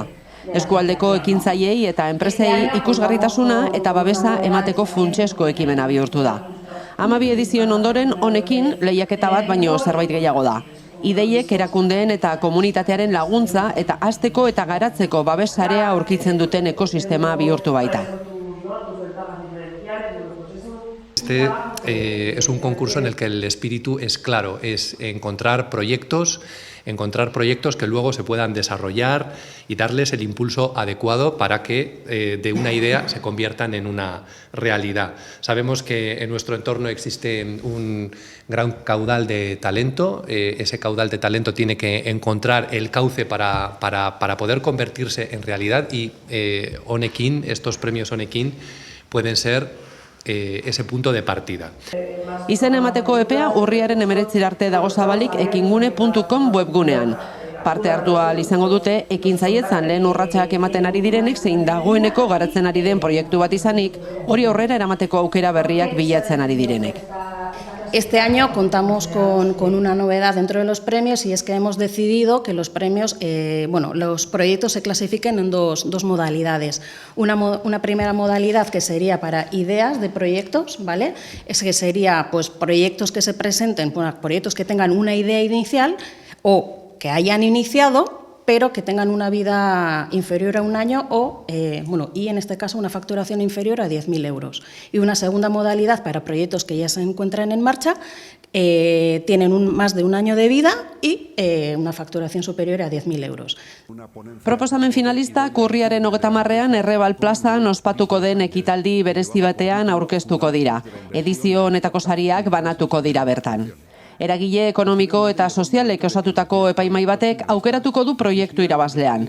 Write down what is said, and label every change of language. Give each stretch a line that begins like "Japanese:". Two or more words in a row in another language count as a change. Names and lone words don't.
Basque: Eskualdeko ekintzaileei eta enpresei ikusgarritasuna eta babesa emateko funtsezko ekimena bihurtu da. 12 edizioen ondoren honekin lehiaketa bat baino zerbait gehiago da. Ideiek erakundeen eta komunitatearen laguntza eta hasteko eta garatzeko babesarea aurkitzen duten ekosistema bihurtu baita.
Spanish: Este es un concurso en el que el espíritu es claro, es encontrar proyectos que luego se puedan desarrollar y darles el impulso adecuado para que de una idea se conviertan en una realidad. Sabemos que en nuestro entorno existe un gran caudal de talento, ese caudal de talento tiene que encontrar el cauce para poder convertirse en realidad y Honekin, estos premios Honekin pueden ser ese punto de partida.
Basque: Izen emateko epea urriaren 19 arte dago zabalik ekingune.com webgunean. Parte hartu ahal izango dute ekintzailetzan lehen urratsak ematen ari direnek zein dagoeneko garatzen ari den proiektu bat izanik, hori aurrera eramateko aukera berriak bilatzen ari direnek.
Spanish: Este año contamos con una novedad dentro de los premios y es que hemos decidido que los premios, los proyectos se clasifiquen en dos modalidades. Una primera modalidad que sería para ideas de proyectos, ¿vale? Es que sería pues proyectos que se presenten, proyectos que tengan una idea inicial o que hayan iniciado, pero que tengan una vida inferior a un año y en este caso una facturación inferior a 10.000 euros. Y una segunda modalidad para proyectos que ya se encuentran en marcha, tienen más de un año de vida y una facturación superior a 10.000 euros.
Basque: Proposamen finalista urriaren 30ean Errebal plazan ospatuko den ekitaldi berezi batean aurkeztuko dira. Edizio honetako sariak banatuko dira bertan. Eragile ekonomiko eta sozialek osatutako epaimai batek aukeratuko du proiektu irabazlean.